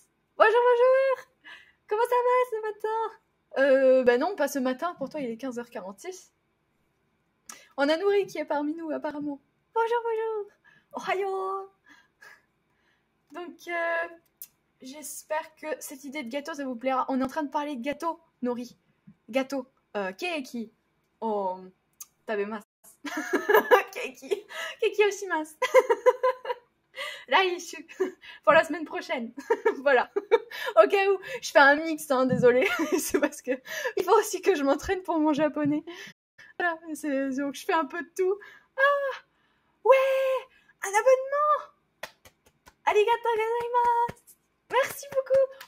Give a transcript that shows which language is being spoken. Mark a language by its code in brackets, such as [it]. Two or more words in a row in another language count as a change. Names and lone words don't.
[fr] Bonjour, bonjour. Comment ça va ce matin? Bah non, pas ce matin. Pour toi, il est 15h46. On a Nouri qui est parmi nous, apparemment. Bonjour, bonjour. Ohayou. Donc, j'espère que cette idée de gâteau, ça vous plaira. On est en train de parler de gâteau, Nouri. Gâteau. [ja] ケーキ。おお、食べます. ケーキ推します。来週. [fr] Pour la semaine prochaine. Voilà. Au cas où, je fais un mix, hein, désolé. C'est parce que il faut aussi que je m'entraîne pour mon japonais. Voilà. Donc, je fais un peu de tout. Ah, ouais, un abonnement. [ja] ありがとうございます. [fr] Merci beaucoup.